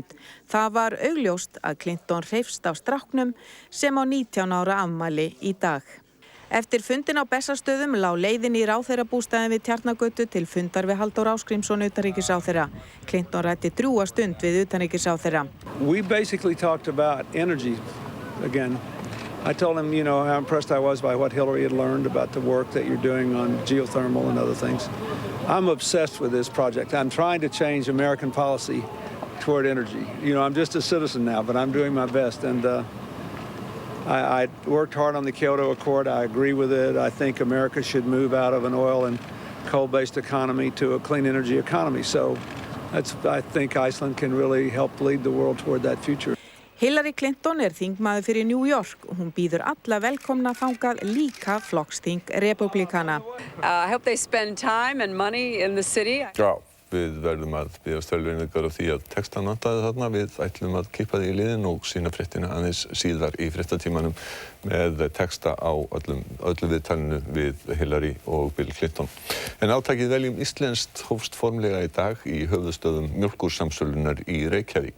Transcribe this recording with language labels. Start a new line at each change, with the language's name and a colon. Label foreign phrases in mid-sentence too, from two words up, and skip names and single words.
Icelandic: Það var augljóst að Clinton hreifst af stráknum sem á 19 ára afmæli í dag. Eftir fundin á Bessastöðum lá leiðin í ráðherrabústaðinn við Tjarnargötu til fundar við Halldór Ásgrímsson utanríkisráðherra. Clinton ræddi drjúga stund við utanríkisráðherra.
English: We basically talked about energy again. I told him, how impressed I was by what Hillary had learned about the work that you're doing on geothermal and other things. I'm obsessed with this project. I'm trying to change American policy toward energy. I'm just a citizen now, but I'm doing my best. And I worked hard on the Kyoto Accord. I agree with it. I think America should move out of an oil and coal-based economy to a clean energy economy. So I think Iceland can really help lead the world toward that future.
Icelandic: Hillary Clinton þingmaður fyrir New York og hún býður alla velkomna þangað líka flokksþing repúblikana.
English: I hope they spend time and money in the city.
Icelandic: Já, við verðum að biðjast velvirðingar á því að textan vantaði þarna. Við ætlum að kippa því í liðinn og sýna fréttina aðeins síðar í fréttatímanum með texta á öllu viðtalinu við Hillary og Bill Clinton. En átakið Veljum íslenskt hófst formlega í dag í höfuðstöðvum mjólkursamsölunnar í Reykjavík.